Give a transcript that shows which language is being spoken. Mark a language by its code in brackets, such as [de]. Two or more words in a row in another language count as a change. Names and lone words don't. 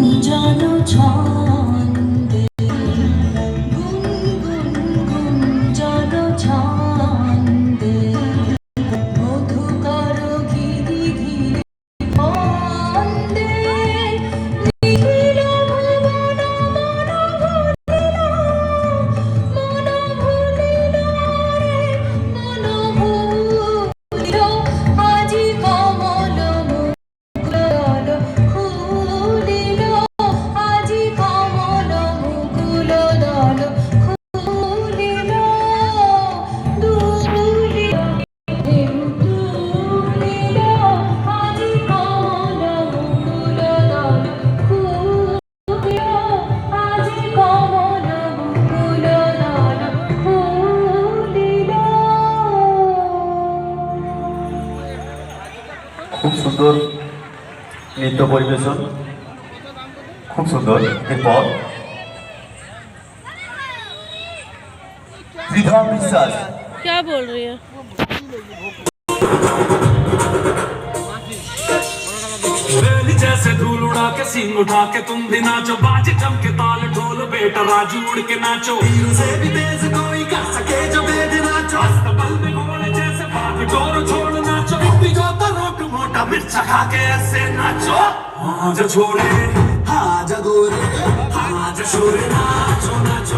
[bn] গুঞ্জন ছন্দে গুনগুন গুঞ্জন ছন্দে মধুকর গিরি ধীরে বন্দে নিখিল ভুবন মন ভুলিল মন ভুলিল আজি কমল মুকুল খুলিল আজি কমল মুকুল দল খুলিল দুলিল দুলিল আজি কমল মুকুল দল খুলিল আজি কমল মুকুল দল খুলিল। খুব সুন্দর নৃত্য পরিবেশন, খুব সুন্দর। এরপর ত্রিধা বিশ্বাস। [hi] क्या बोल रही है? जैसे धूल उड़ा के सींग उठा के तुम भी नाचो, बाजे जम के ताल ढोल बेटा राजू उड़ के नाचो, हीरो से भी तेज कोई कर सके जो वेद नाचो, अस्तबल में घोड़े जैसे बाग डोर छोड़ नाचो, भी जो तो रोक मोटा मिर्चा खा के ऐसे नाचो, हाँ जो छोड़े हाँ जो गोरे हाँ जो छोड़े नाचो